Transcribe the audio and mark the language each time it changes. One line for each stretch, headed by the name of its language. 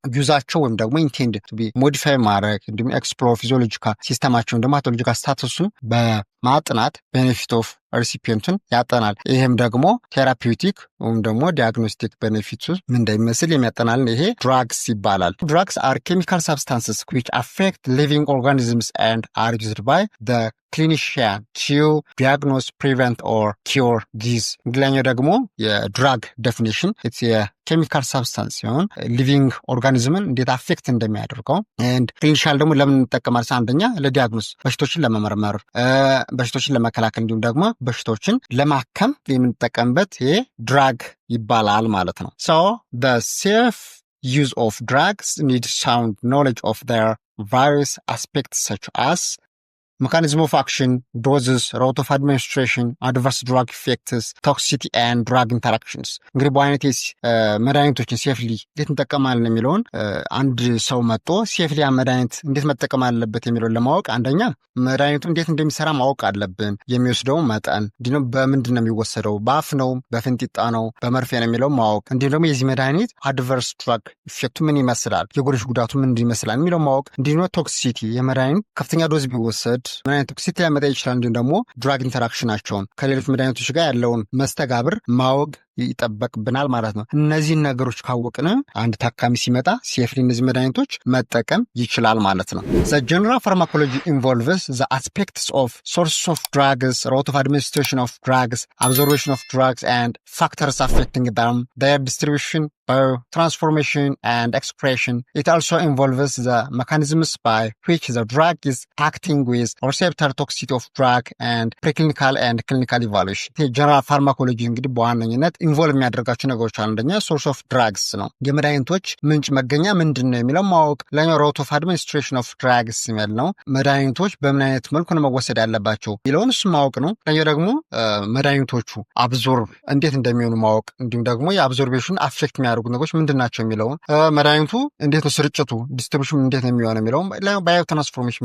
Amharic: ዩዛቸው ወይም ደግሞ ኢንቴንድ ቱ ቢ ሞዲፋይ ማድረግ እንዲሁም ኤክስፕሎር ፊዚዮሎጂካል ሲስተማቸውን ደግሞ ፓቶሎጂካል ስታተሱን በማጥናት ቤኔፊት ኦፍ ሪሲፒየንቱን ያጠናል። ይህም ደግሞ ቴራፒውቲክ ወይም ደግሞ ዲያግኖስቲክ ቤኔፊቱ ምን እንደሚመስል የሚያጠናል። ይሄ ድራግስ ይባላል። ድራግስ አር ኬሚካል ሳብስታንስስ ዊች አፌክት ሊቪንግ ኦርጋኒዝምስ ኤንድ አር ዩዝድ ባይ ዘ ክሊኒሽያን ቱ ዲያግኖስ ፕሪቨንት ኦር ኪር ዲዝ። እንግሊዝኛው ደግሞ የድራግ ዴፊኒሽን የኬሚካል ሳብስታንስ ሲሆን ሊቪንግ ኦርጋኒዝምን እንዴት አፌክት እንደሚያደርገው ኤንድ ክሊኒሻል ደግሞ ለምን እንጠቀማለን?
English: አንደኛ ለዲያግኖስ በሽቶችን ለመመርመር በሽቶችን ለመከላከል እንዲሁም ደግሞ በሽቶችን ለማከም የምንጠቀምበት ይሄ ድራግ ይባላል ማለት ነው። ሶ the safe use of drugs needs sound knowledge of their various aspects such as mechanism of action, doses, route of administration, adverse drug effects, toxicity and drug interactions.
Amharic: እንግዲህ በአይነት መድኃኒቶችን ሴፍሊ እንዴት እንጠቀማለን የሚለውን አንድ ሰው መጥቶ ሴፍሊ መድኃኒት እንዴት መጠቀም አለበት የሚለውን ለማወቅ አንደኛ መድኃኒቱ እንዴት እንደሚሰራ ማወቅ አለብን። የሚወስደው መጠን እንዲሁም በምንድን ነው የሚወሰደው፣ በአፍ ነው፣ በፍንጢጣ ነው፣ በመርፌ ነው የሚለው ማወቅ፣ እንዲሁም ደግሞ የዚህ መድኃኒት አድቨርስ ድራግ ኢፌክቱ ምን ይመስላል፣ የጎንዮሽ ጉዳቱ ምን ይመስላል የሚለው ማወቅ፣ እንዲሁም ቶክሲሲቲ የመድኃኒት ከፍተኛ ዶዝ ቢወሰድ ምን አይነት ቶክሲሲቲ ሊያመጣ ይችላል፣ እንዲሁም ደግሞ ድራግ ኢንተራክሽናቸውን ከሌሎች መድኃኒቶች ጋር ያለውን መስተጋብር ማወቅ ይጠበቅብናል ማለት ነው። እነዚህን ነገሮች ካወቅን
English: አንድ ታካሚ ሲመጣ ሴፍሊ እነዚህ መድኃኒቶች መጠቀም ይችላል ማለት ነው። The general pharmacology involves the aspects of sources of drugs, route of administration of drugs, absorption of drugs and factors affecting them, their distribution, transformation and expression. It also involves the mechanisms by which the drug is acting with receptor toxicity of drug and preclinical and clinical evaluation.
Amharic: general pharmacology እንግዲህ በዋነኝነት ኢንቮልቭ የሚያደርጋቸው ነገሮች አንደኛ ሶርስ ኦፍ ድራግስ ነው። የመድኃኒቶች ምንጭ መገኛ ምንድን ነው የሚለው ማወቅ። ሌላኛው ሮት ኦፍ አድሚኒስትሬሽን ኦፍ ድራግስ የሚል ነው። መድኃኒቶች በምን አይነት መልኩ ነው መወሰድ ያለባቸው የሚለውን እሱ ማወቅ ነው። ሌላኛው ደግሞ መድኃኒቶቹ አብዞርብ እንዴት እንደሚሆኑ ማወቅ፣ እንዲሁም ደግሞ የአብዞርቤሽን አፌክት የሚያደርጉ ነገሮች ምንድን ናቸው የሚለውን፣ መድኃኒቱ እንዴት ነው ስርጭቱ ዲስትሪቢሽን እንዴት ነው የሚሆነው የሚለውን፣ ሌላኛው ባዮ ትራንስፎርሜሽን